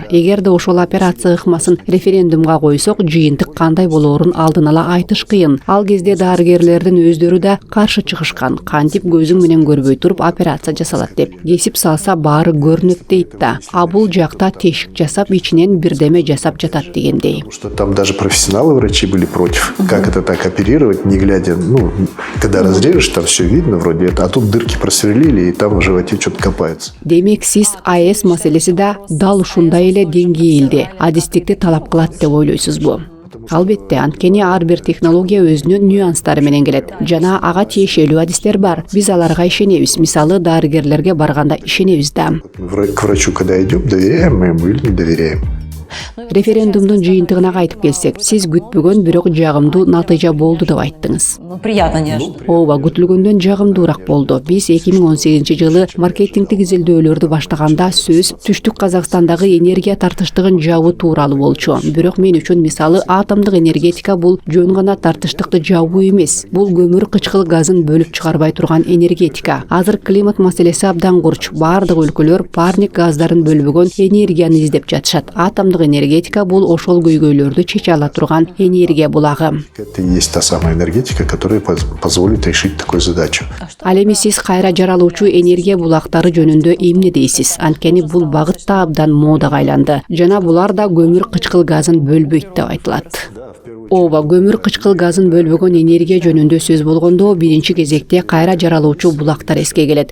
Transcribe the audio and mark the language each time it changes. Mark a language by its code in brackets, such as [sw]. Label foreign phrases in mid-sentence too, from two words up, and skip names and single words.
[ky] Эгерде ошол операция ыкмасын референдумга койсок, жыйынтык кандай болоорун алдын ала айтыш кыйын. Ал кезде дарыгерлердин өздөрү да каршы чыгышкан. Кантип көзүң менен көрбөй туруп операция жасалат деп. Кесип салса баары көрүнөт дейт да. А бул жакта тешик жасап, ичинен бирдеме жасап жатат дегендей. [ru] Потому что там даже профессионалы врачи были против. Как это так оперировать, не глядя, когда разрежешь, там все видно вроде это, а тут дырки просверлили, и там в животе что-то копается. [ky] Демек сиз АЭС маселеси да дал ушундай эле деңгээлде адистикти талап кылат деп ойлойсузбу? Албетте, анткени ар бир технология өзүнүн нюанстары менен келет. Жана ага тиешелүү адистер бар. Биз аларга ишенебиз. Мисалы, дарыгерлерге барганда ишенебиз да. [ru] К врачу, когда идем, доверяем мы ему или не доверяем? [ky] Референдумдун жыйынтыгына кайтып келсек, сиз күтпөгөн бирок жагымдуу натыйжа болду деп айттыңыз. [ru] Приятно, неожиданно. [ky] Ооба, күтүлгөндөн жагымдуураак болду. Биз 2018-жылы маркетингдик изилдөөлөрдү баштаганда сөз түштүк Казакстандагы энергия тартыштыгын жабуу тууралуу болчу. Бирок мен үчүн мисалы атомдук энергетика бул жөн гана тартыштыкты жабуу эмес. Бул көмүр кычкыл газын бөлүп чыгарбай турган энергетика. Азыр климат маселеси абдан курч. Бардык өлкөлөр парник газдарын бөлбөгөн энергияны издеп жатышат. Атомдук энергетика бул ошол көйгөйлөрдү чече ала турган энергия булагы. [ru] Это и есть та самая энергетика, которая позволит решить такую задачу. [ky] Ал эми сиз кайра жаралуучу энергия булактары жөнүндө эмне дейсиз? Анткени бул багыт да абдан модага айланды. Жана булар да көмүр кычкыл газын бөлбөйт деп айтылат. Ооба, көмүр кычкыл газын бөлбөгөн энергия жөнүндө сөз болгондо биринчи кезекте кайра жаралуучу булактар эске келет.